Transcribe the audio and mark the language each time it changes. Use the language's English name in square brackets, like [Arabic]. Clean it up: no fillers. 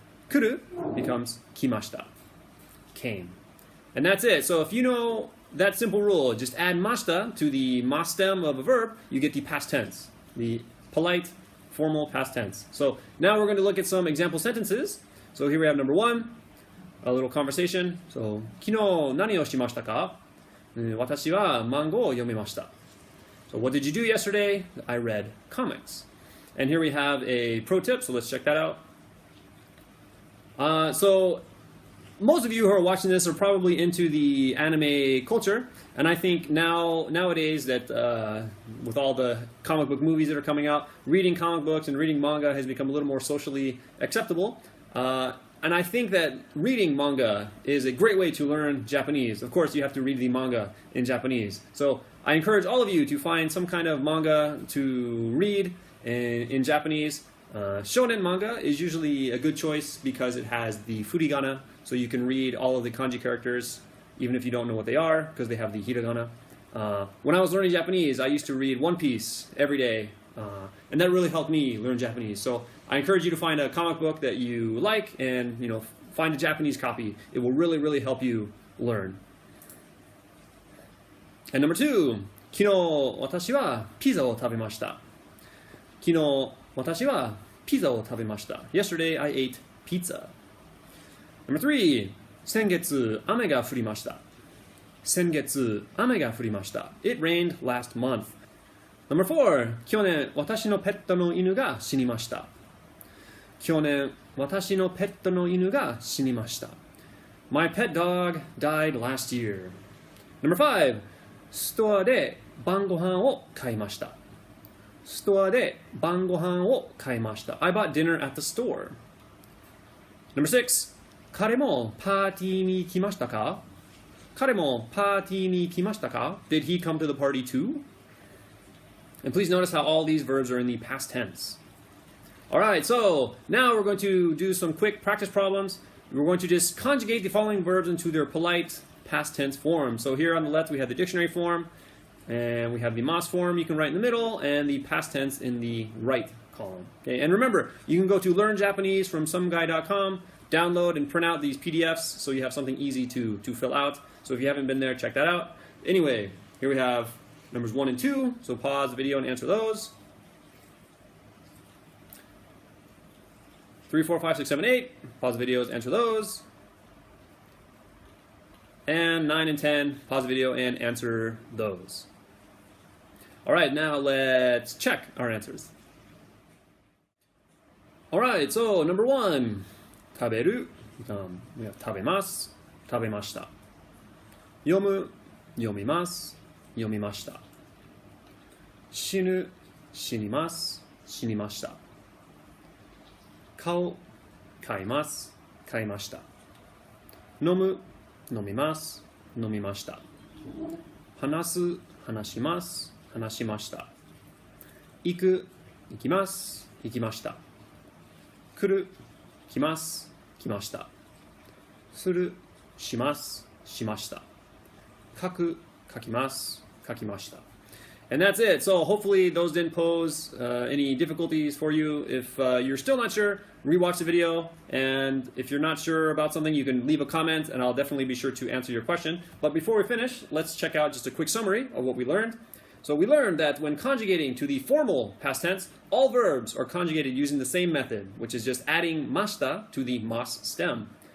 [English] Kuru becomes kimashita, came. And that's it. So if you know that simple rule, just add mashita to the mas stem of a verb, you get the past tense, the polite, formal past tense. So now we're going to look at some example sentences. So here we have number 1, a little conversation. [Japanese] So, 昨日何をしましたか?私は漫画を読みました. [English] So what did you do yesterday? I read comics. And here we have a pro tip, so let's check that out. So most of you who are watching this are probably into the anime culture, and I think nowadays that with all the comic book movies that are coming out, reading comic books and reading manga has become a little more socially acceptable. And I think that reading manga is a great way to learn Japanese. Of course, you have to read the manga in Japanese. So I encourage all of you to find some kind of manga to read in Japanese. Shonen manga is usually a good choice because it has the furigana, so you can read all of the kanji characters even if you don't know what they are because they have the hiragana. When I was learning Japanese, I used to read One Piece every day, and that really helped me learn Japanese. So I encourage you to find a comic book that you like and find a Japanese copy. It will really, really help you learn. And number 2, [Japanese] 昨日私はピザを食べました. 昨日私はピザを食べました. [English] Yesterday I ate pizza. Number 3, [Japanese] 先月雨が降りました. 先月雨が降りました. [English] It rained last month. Number 4, [Japanese] 去年私のペットの犬が死にました. 去年私のペットの犬が死にました. [English] My pet dog died last year. Number 5, [Japanese] ストアで晩ご飯を買いました. ストアで晩ご飯を買いました. [English] I bought dinner at the store. Number 6, [Japanese] 彼もパーティーに来ましたか? 彼もパーティーに来ましたか? [English] Did he come to the party too? And please notice how all these verbs are in the past tense. Alright, so now we're going to do some quick practice problems. We're going to just conjugate the following verbs into their polite past tense form. So here on the left we have the dictionary form, and we have the mas form you can write in the middle, and the past tense in the right column. Okay, and remember, you can go to Learn Japanese from someguy.com, download and print out these PDFs so you have something easy to fill out. So if you haven't been there, check that out. Anyway, here we have numbers 1 and 2, so pause the video and answer those. 3, 4, 5, 6, 7, 8, pause the videos, answer those. And 9 and 10, pause the video and answer those. Alright, now let's check our answers. Alright, so number 1, [Japanese] 食べる, we have 食べます, 食べました. 読む, 読みます, 読みました.死ぬ, 死にます, 死にました. 買う, 買います, 買いました.飲む, 飲みます、飲みました. 話す, 話します, 話しました.行く, 行きます, 行きました. 来る, 来ます, 来ました.する, します, しました. 書く, 書きます, 書きました. [English] And that's it. So hopefully those didn't pose any difficulties for you. If you're still not sure, rewatch the video. And if you're not sure about something, you can leave a comment and I'll definitely be sure to answer your question. But before we finish, let's check out just a quick summary of what we learned. So we learned that when conjugating to the formal past tense, all verbs are conjugated using the same method, which is just adding mashita to the mas stem.